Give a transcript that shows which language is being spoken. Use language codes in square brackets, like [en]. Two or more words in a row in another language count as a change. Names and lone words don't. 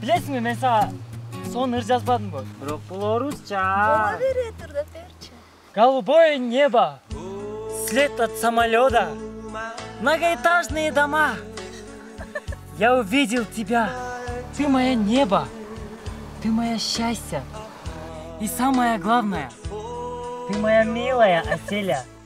[kk] Білесің бе, мен саған соны жазбадым ғой. Бірақ бұл орысша. Бола береді, берші. [ru] Голубое небо, след от самолета, многоэтажные дома. Я увидел тебя. Ты моя небо, ты моя счастье. И самое главное, ты моя милая Аселя.